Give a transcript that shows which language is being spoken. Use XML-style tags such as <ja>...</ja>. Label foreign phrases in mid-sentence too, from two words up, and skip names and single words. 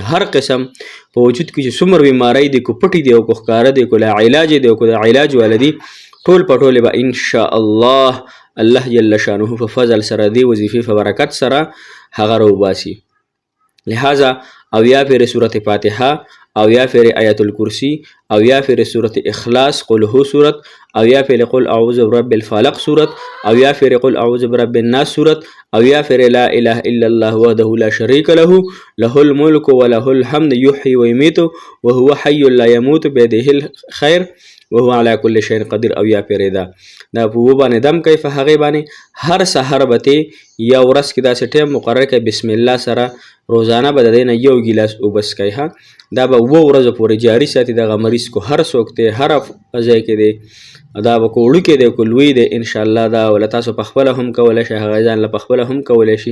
<ps>هر قسم په وجود کې چې څومره بیماری دي کو پټي دي او کو ښکاره دي کو لا علاج دي او کو د علاج والدي ټول په ټولې به انشاءالله الله جل شانه په فضل سره دی وظیفې په برکت سره هغه روباسي. لہذا اویا پیرې سورت فاتحه اویا پیرې آیت الکرسی اویا پیرې سورت اخلاص</ps> <ar>قل هو</ar> <ps>سورت اویا پیرې</ps> <ar>قل اعوذ برب الفلق</ar> <ps>سورت اویا پیرې</ps> <ar>قل اعوذ برب الناس</ar> <ps>سورت اویا پیرې</ps> <ar>لا اله الا الله وحده لا شريك له له الملك وله الحمد يحيي ويميت وهو حي لا يموت بيده الخير وهو على كل شيء قدير</ar> <ps>اویا پیرې دا په وبانې دم کوي په هغې باندې هر سحر به ته یا ورځ کې داسې ټایم مقرر کړئ</ps> <ar>بسم الله</ar> <ps>سره روزانه به د دې نه 1 ګیلاس اوبه څښئ. ها دا به 2 ورځو پورې جاري ساتي. دغه مریض کو هر څوک دی هر ځای کې دی دا به کو وړوکی دی کو لوی دی انشاءالله دا وله تاسو پخپله هم کولی شئ هغه ځان له پخپله هم کولی شي.</ps>